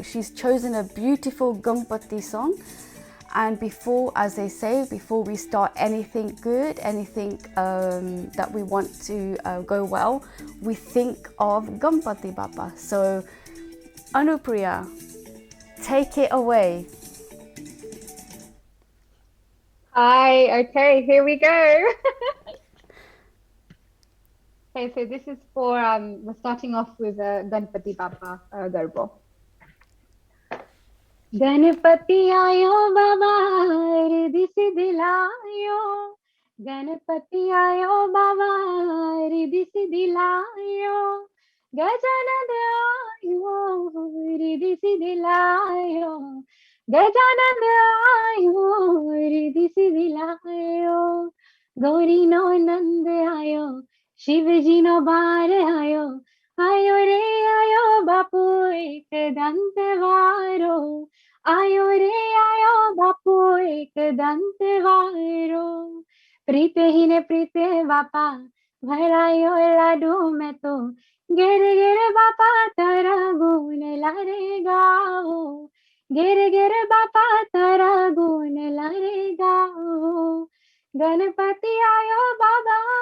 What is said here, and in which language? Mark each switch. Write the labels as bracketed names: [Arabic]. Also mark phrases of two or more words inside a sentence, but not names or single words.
[English] She's chosen a beautiful Gampati song. And before we start anything good, anything that we want to go well, we think of Gampati Bappa. So Anupriya, take it away. Hi, okay, here we go. Okay, so this is for, we're starting off with Ganpati Bappa Garba. [Gujarati] ગણપતિ આયો બાબા, રિદ્ધિ સિદ્ધિ લાયો. ગણપતિ આયો બાબા, રિદ્ધિ સિદ્ધિ લાયો. ગજાનંદ આયો, રિદ્ધિ સિદ્ધિ લાયો. ગજાનંદ આયો, રિદ્ધિ સિદ્ધિ લાયો. ગૌરી નો નંદ આયો, શિવજી નો બાર આયો. આયો રે આયો બાપુ એક દંત વારો. આયો રે આયો બાપુ એક દંત વારો પ્રીતે હી ને પ્રીતે બાપા ભરાયો લાડુ મેં તો ગિર ગિર બાપા તારા ગુન લારે ગાઓ ગિર ગિર બાપા તારા ગુન લારે ગાઓ ગણપતિ આયો બાબા